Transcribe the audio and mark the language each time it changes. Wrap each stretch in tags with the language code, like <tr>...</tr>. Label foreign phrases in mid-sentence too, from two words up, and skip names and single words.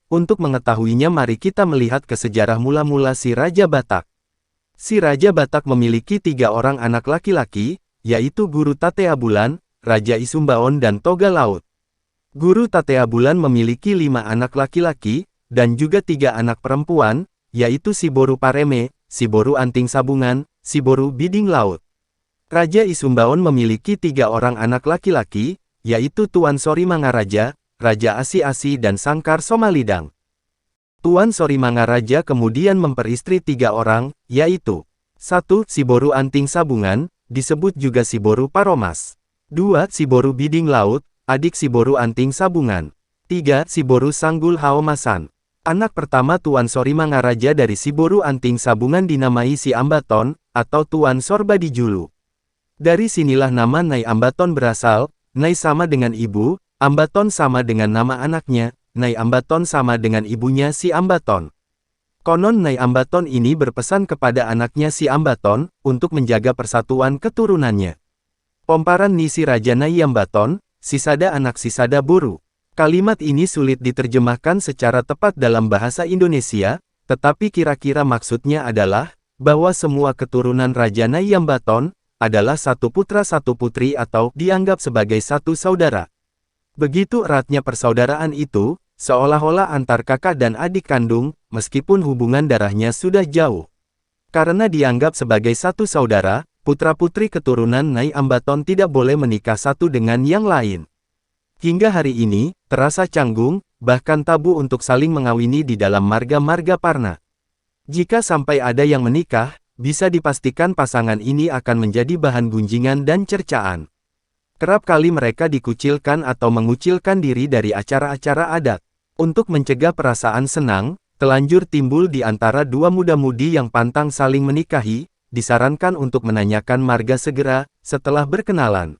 <id>Untuk mengetahuinya mari kita melihat ke sejarah mula-mula si Raja Batak. Si Raja Batak memiliki 3 orang anak laki-laki, yaitu Guru Tatea Bulan, Raja Isumbaon dan Toga Laut. Guru Tatea Bulan memiliki 5 anak laki-laki, dan juga 3 anak perempuan, yaitu si Boru Pareme, si Boru Anting Sabungan, si Boru Biding Laut. Raja Isumbaon memiliki 3 orang anak laki-laki, yaitu Tuan Sori Mangaraja, Raja Asi-Asi dan Sangkar Somalidang. Tuan Sori Mangaraja kemudian memperistri 3 orang, yaitu 1. Si Boru Anting Sabungan, disebut juga si Boru Paromas. 2. Si Boru Biding Laut, adik si Boru Anting Sabungan. 3. Si Boru Sanggul Haomasan. Anak pertama Tuan Sori Mangaraja dari si Boru Anting Sabungan dinamai si Ambaton, atau Tuan Sorbadijulu. Dari sinilah nama Nyai Ambaton berasal. Nyai sama dengan ibu, Ambaton sama dengan nama anaknya, Nyai Ambaton sama dengan ibunya si Ambaton. Konon Nyai Ambaton ini berpesan kepada anaknya si Ambaton, untuk menjaga persatuan keturunannya.</id> <bbc>Pomparan ni si Raja Nyai Ambaton, Sisada anak Sisada Boru.</bbc> <id>Kalimat ini sulit diterjemahkan secara tepat dalam bahasa Indonesia, tetapi kira-kira maksudnya adalah, bahwa semua keturunan Raja Nyai Ambaton, adalah satu putra satu putri atau dianggap sebagai satu saudara. Begitu eratnya persaudaraan itu, seolah-olah antar kakak dan adik kandung, meskipun hubungan darahnya sudah jauh. Karena dianggap sebagai satu saudara, putra-putri keturunan Nyai Ambaton tidak boleh menikah satu dengan yang lain. Hingga hari ini, terasa canggung, bahkan tabu untuk saling mengawini di dalam marga-marga Parna. Jika sampai ada yang menikah, bisa dipastikan pasangan ini akan menjadi bahan gunjingan dan cercaan. Kerap kali mereka dikucilkan atau mengucilkan diri dari acara-acara adat. Untuk mencegah perasaan senang, telanjur timbul di antara dua muda-mudi yang pantang saling menikahi, disarankan untuk menanyakan marga segera, setelah berkenalan.</id>